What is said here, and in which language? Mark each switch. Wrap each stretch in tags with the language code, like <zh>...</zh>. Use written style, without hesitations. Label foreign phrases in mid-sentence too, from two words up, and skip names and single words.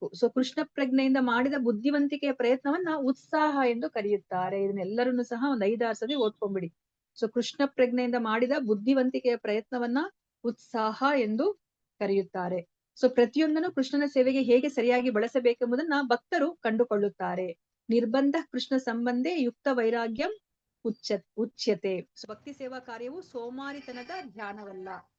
<kn>ಸೊ ಕೃಷ್ಣ ಪ್ರಜ್ಞೆಯಿಂದ ಮಾಡಿದ ಬುದ್ಧಿವಂತಿಕೆಯ ಪ್ರಯತ್ನವನ್ನ ಉತ್ಸಾಹ ಎಂದು ಕರೆಯುತ್ತಾರೆ. ಇದನ್ನೆಲ್ಲರನ್ನು ಸಹ ಒಂದ್ 5-6 ಸತಿ ಓದ್ಕೊಂಡ್ಬಿಡಿ. ಸೊ ಕೃಷ್ಣ ಪ್ರಜ್ಞೆಯಿಂದ ಮಾಡಿದ ಬುದ್ಧಿವಂತಿಕೆಯ ಪ್ರಯತ್ನವನ್ನ ಉತ್ಸಾಹ ಎಂದು ಕರೆಯುತ್ತಾರೆ. ಸೊ ಪ್ರತಿಯೊಂದನ್ನು ಕೃಷ್ಣನ ಸೇವೆಗೆ ಹೇಗೆ ಸರಿಯಾಗಿ ಬಳಸಬೇಕೆಂಬುದನ್ನ ಭಕ್ತರು ಕಂಡುಕೊಳ್ಳುತ್ತಾರೆ.</kn> <sa>ನಿರ್ಬಂಧ ಕೃಷ್ಣ ಸಂಬಂಧೆ ಯುಕ್ತ ವೈರಾಗ್ಯಂ ಉಚ್ಯತೆ.</sa> <kn>ಭಕ್ತಿ ಸೇವಾ ಕಾರ್ಯವು ಸೋಮಾರಿತನದ ಧ್ಯಾನವಲ್ಲ.</kn>